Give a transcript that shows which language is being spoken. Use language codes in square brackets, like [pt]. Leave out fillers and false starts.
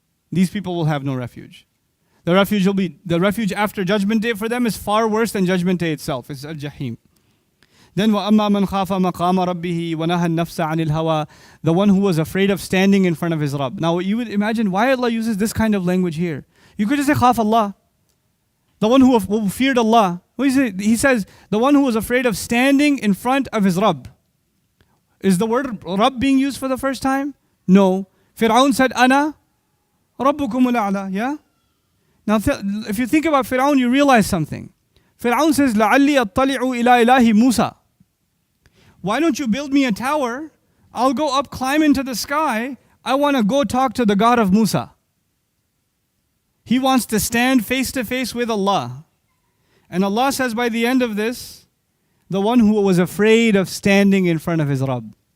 [en] These people will have no refuge. The refuge after Judgment Day for them is far worse than Judgment Day itself. It's al-Jahīm. Then [ar] وَأَمَّا مَنْ خَافَ مَقَامَ رَبِّهِ وَنَهَى النَّفْسَ عَنِ الْهَوَى. [en] The one who was afraid of standing in front of his Rabb. Now you would imagine why Allah uses this kind of language here. You could just say khaf Allah. The one who feared Allah. He says the one who was afraid of standing in front of his Rabb. Is the word Rabb being used for the first time? No. Pharaoh said, Ana Rabbukum al-A'la. Yeah? Now if you think about Pharaoh, you realize something. Pharaoh says, [ar] لَعَلِّي أَطَّلِعُ إِلَىٰ إِلَهِ مُوسَى. [en] Why don't you build me a tower? I'll go up, climb into the sky. I want to go talk to the God of Musa. He wants to stand face to face with Allah. And Allah says by the end of this, the one who was afraid of standing in front of his Rabb.